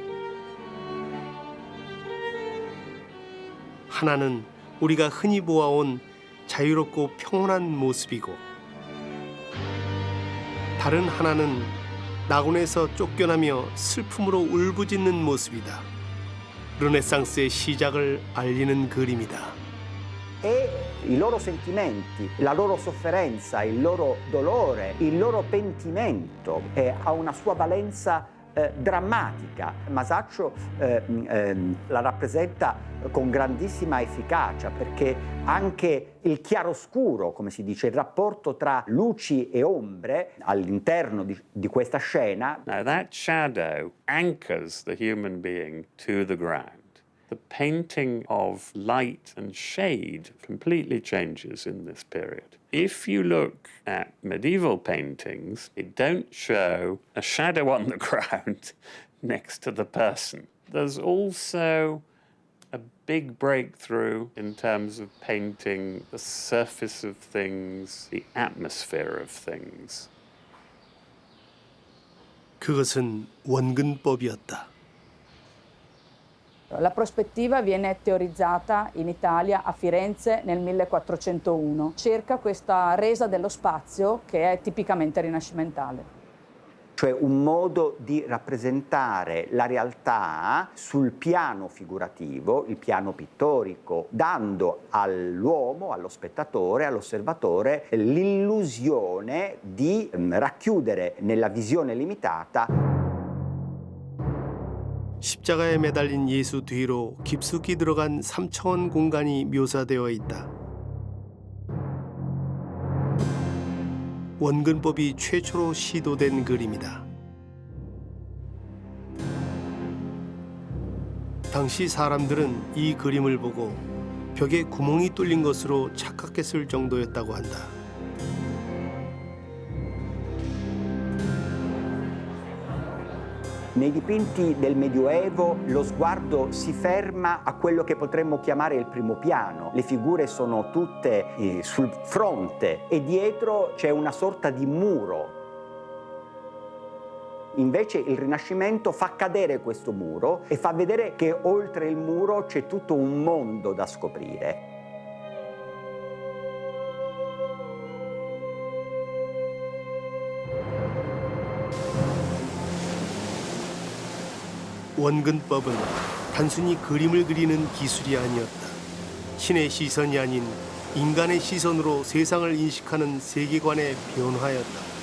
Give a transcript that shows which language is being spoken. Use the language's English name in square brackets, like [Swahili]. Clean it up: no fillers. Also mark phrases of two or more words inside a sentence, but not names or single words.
[Korean] 하나는 우리가 흔히 보아온 자유롭고 평온한 모습이고, 다른 하나는 낙원에서 쫓겨나며 슬픔으로 울부짖는 모습이다. 르네상스의 시작을 알리는 그림이다. [Italian] E i loro sentimenti, la loro sofferenza, il loro dolore, il loro pentimento ha una sua valenza drammatica. Masaccio la rappresenta con grandissima efficacia, perché anche il chiaroscuro, come si dice, il rapporto tra luci e ombre all'interno di questa scena. [English] Now that shadow anchors the human being to the ground. The painting of light and shade completely changes in this period. If you look at medieval paintings, they don't show a shadow on the ground next to the person. There's also a big breakthrough in terms of painting the surface of things, the atmosphere of things. [Korean] 그것은 원근법이었다. [Italian] La prospettiva viene teorizzata in Italia a Firenze nel 1401. Cerca questa resa dello spazio che è tipicamente rinascimentale. Cioè un modo di rappresentare la realtà sul piano figurativo, il piano pittorico, dando all'uomo, allo spettatore, all'osservatore l'illusione di racchiudere nella visione limitata. [Korean] 십자가에 매달린 예수 뒤로 깊숙이 들어간 3차원 공간이 묘사되어 있다. 원근법이 최초로 시도된 그림이다. 당시 사람들은 이 그림을 보고 벽에 구멍이 뚫린 것으로 착각했을 정도였다고 한다. [Italian] Nei dipinti del Medioevo lo sguardo si ferma a quello che potremmo chiamare il primo piano. Le figure sono tutte sul fronte e dietro c'è una sorta di muro. Invece il Rinascimento fa cadere questo muro e fa vedere che oltre il muro c'è tutto un mondo da scoprire. [Korean] 원근법은 단순히 그림을 그리는 기술이 아니었다. 신의 시선이 아닌 인간의 시선으로 세상을 인식하는 세계관의 변화였다.